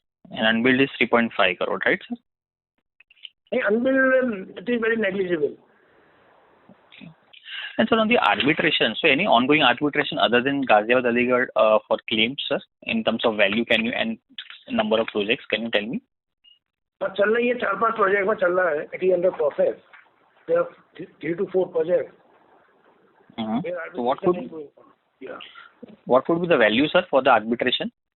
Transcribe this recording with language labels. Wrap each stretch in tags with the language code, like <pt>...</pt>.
<en>And unbilled is 3.5 crore, right, sir? Unbilled, it is very negligible. Okay. And sir, on the arbitration, so any ongoing arbitration other than Ghaziabad Aligarh for claims, sir, in terms of value, can you, and number of projects, can you tell me?</en> <hi>चल रही है 4-5 project में चल रहा है.</hi> <en>It is under process. There are 3 to 4 projects. So what could be the value, sir, for the arbitration?</en>